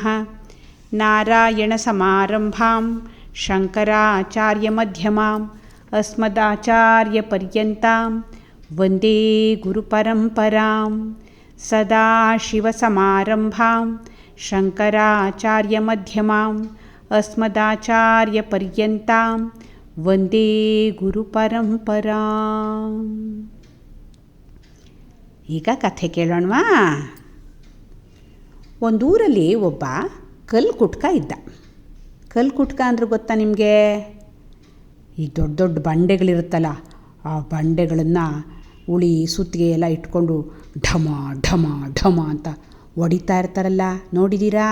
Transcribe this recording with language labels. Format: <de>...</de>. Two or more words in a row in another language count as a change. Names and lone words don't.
<sa>ನಾರಾಯಣ ಸಮಾರಂಭಾಂ ಶಂಕರಾಚಾರ್ಯ ಮಧ್ಯಮಾಂ ಅಸ್ಮದಾಚಾರ್ಯ ಪರ್ಯಂತಾಂ ವಂದೇ ಗುರು ಪರಂಪರಾಂ. ಸದಾಶಿವ ಸಮಾರಂಭಾಂ ಶಂಕರಾಚಾರ್ಯ ಮಧ್ಯಮಾಂ ಅಸ್ಮದಾಚಾರ್ಯ ಪರ್ಯಂತಾಂ ವಂದೇ ಗುರು ಪರಂಪರಾ.</sa> <kn>ಈಗ ಕಥೆ ಕೇಳೋಣವಾ. ಒಂದೂರಲ್ಲಿ ಒಬ್ಬ ಕಲ್ಲು ಕುಟ್ಕ ಇದ್ದ. ಕಲ್ಲು ಕುಟ್ಕ ಅಂದ್ರೆ ಗೊತ್ತಾ ನಿಮಗೆ? ಈ ದೊಡ್ಡ ದೊಡ್ಡ ಬಂಡೆಗಳಿರುತ್ತಲ್ಲ, ಆ ಬಂಡೆಗಳನ್ನು ಉಳಿ ಸುತ್ತಿಗೆ ಎಲ್ಲ ಇಟ್ಕೊಂಡು ಢಮ ಢಮ ಢಮ ಅಂತ ಹೊಡಿತಾ ಇರ್ತಾರಲ್ಲ, ನೋಡಿದ್ದೀರಾ?</kn>